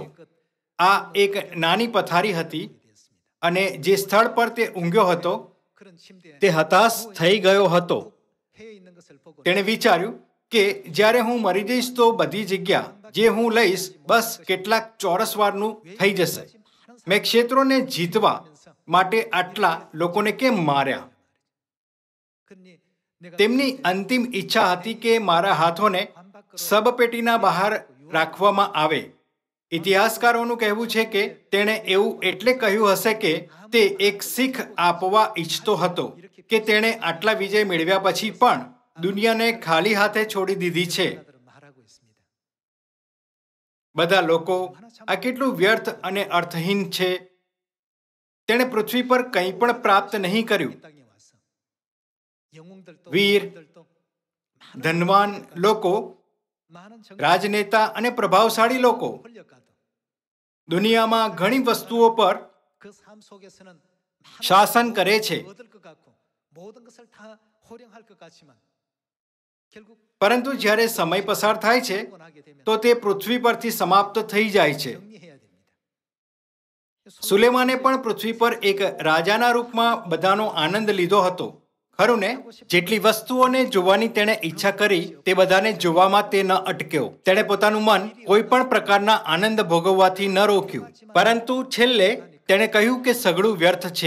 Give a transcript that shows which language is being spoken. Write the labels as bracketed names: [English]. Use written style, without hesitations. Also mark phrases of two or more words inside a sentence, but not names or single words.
[Gujarati] આ એક નાની પથારી હતી, અને જે સ્થળ પર તે ઊંઘ્યો હતો તે હતાશ થઈ ગયો હતો. તેણે વિચાર્યું કે જ્યારે હું મરી જઈશ તો બધી જગ્યા જે હું લઈશ બસ કેટલાક ચોરસ વારનું થઈ જશે. મેં ક્ષેત્રોને જીતવા માટે આટલા લોકોને કેમ માર્યા? [Korean] 그러니 내가 [Gujarati] તેમની અંતિમ ઈચ્છા હતી કે મારા હાથોને શબપેટીના બહાર રાખવામાં આવે. ઇતિહાસકારોનું કહેવું છે કે તેણે એવું એટલે કહ્યું હશે કે તે એક શીખ આપવા ઈચ્છતો હતો કે તેણે આટલા વિજય મેળવ્યા પછી પણ દુનિયાને ખાલી હાથે છોડી દીધી છે. [Korean] 말하고 있습니다. [Gujarati] બધા લોકો આ કેટલું વ્યર્થ અને અર્થહીન છે. તેણે પૃથ્વી પર કંઈ પણ પ્રાપ્ત નહીં કર્યું. [Korean] 이 땅에 와서 영웅들도 [Gujarati] વીર, [Korean] 왕들도 [Gujarati] ધનવાન લોકો, [Korean] 많은 [Gujarati] રાજનેતા અને પ્રભાવશાળી લોકો [Korean] 권력가도 [Gujarati] દુનિયામાં ઘણી વસ્તુઓ પર [Korean] 그 삶 속에서는 [Gujarati] શાસન કરે છે, [Korean] 얻을 것 같고 모든 것을 다 호령할 것 같지만 결국 [Gujarati] પરંતુ જ્યારે સમય પસાર થાય છે [Korean] 원하게 되면 [Gujarati] તો તે પૃથ્વી પરથી સમાપ્ત થઈ જાય છે. [Korean] 정리해야 됩니다. [Gujarati] સુલેમાને પણ પૃથ્વી પર એક રાજાના રૂપમાં બધાનો આનંદ લીધો હતો. ખરું ને? જેટલી વસ્તુઓને જોવાની તેણે ઈચ્છા કરી તે બધાને જોવામાં તે ન અટક્યો. તેણે પોતાનું મન કોઈ પણ પ્રકારના આનંદ ભોગવવાથી ન રોક્યું, પરંતુ છેલ્લે તેણે કહ્યું કે સઘળું વ્યર્થ છે.